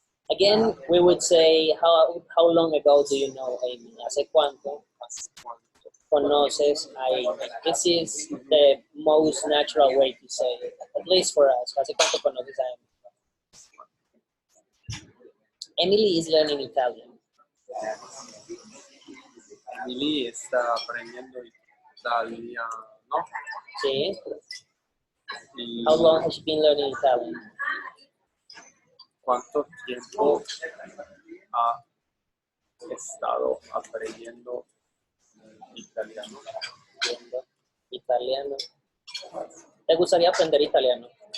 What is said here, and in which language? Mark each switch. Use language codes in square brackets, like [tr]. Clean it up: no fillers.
[en] Again, we would say, how long ago do you know Amy? [es] ¿Hace cuánto conoces a Amy? [en] This is the most natural way to say it, at least for us. [es] ¿Hace cuánto conoces a Amy? [en] Emily is learning Italian. [es] Emily está aprendiendo italiano. Sí. Y [en] How long has she been learning Italian? [es] ¿cuánto tiempo ha estado aprendiendo italiano? Italiano. ¿Te gustaría aprender italiano?